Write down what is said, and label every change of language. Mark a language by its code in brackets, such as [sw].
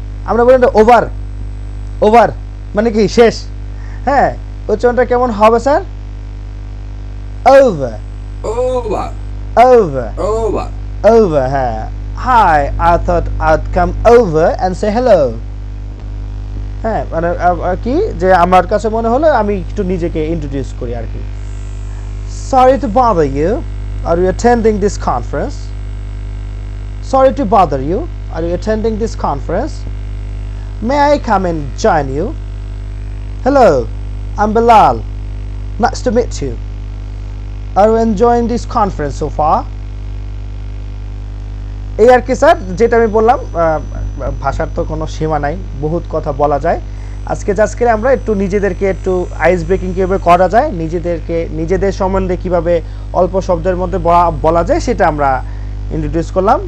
[bn] আমরা বলি না ওভার মানে কি শেষ, হ্যাঁ উচ্চারণটা কেমন হবে sir, over [en] Over. Over Over. Over. হ্যাঁ hi I thought I'd come over and say hello. [bn] হ্যাঁ মানে কি যে আমার কাছে মনে হলো আমি একটু নিজেকে ইন্ট্রোডিউস করি আর কি। [en] Sorry to bother you. Are you attending this conference? Sorry to bother you. Are you attending this conference? May I come and join you? Hello, I'm Bilal. Nice to meet you. Are you enjoying this conference so far? [bn] এই আর কি sir, যেটা আমি বললাম, ভাষার তো কোনো সীমা নাই, বহুত কথা বলা যায়। আজকে জাস্ট করে আমরা একটু নিজেদেরকে একটু আইস ব্রেকিং কীভাবে করা যায়, নিজেদের সম্বন্ধে কীভাবে অল্প শব্দের মধ্যে বলা যায় সেটা আমরা ইন্ট্রোডিউস করলাম।